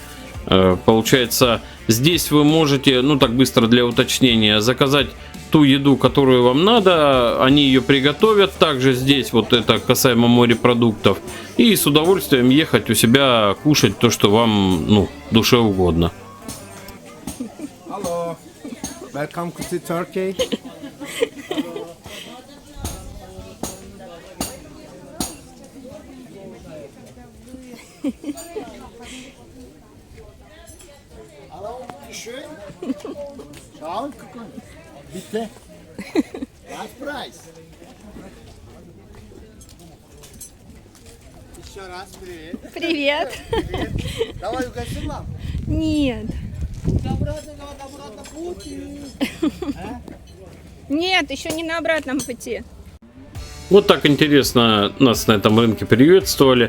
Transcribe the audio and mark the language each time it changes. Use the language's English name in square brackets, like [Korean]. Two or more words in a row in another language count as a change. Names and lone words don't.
[Russian] Получается, здесь вы можете, ну так быстро для уточнения, заказать ту еду, которую вам надо, они ее приготовят. Также здесь вот это касаемо морепродуктов. И с удовольствием ехать у себя кушать то, что вам, ну, душе угодно. [English] Hello, welcome to Turkey. [German] Hallo, schön. Schauen, gucken. Bitte. Was Preis? [Russian] Еще раз привет. Привет. Давай угостим вам. Нет. Обратно пути. Нет, еще не на обратном пути. Вот так интересно нас на этом рынке приветствовали.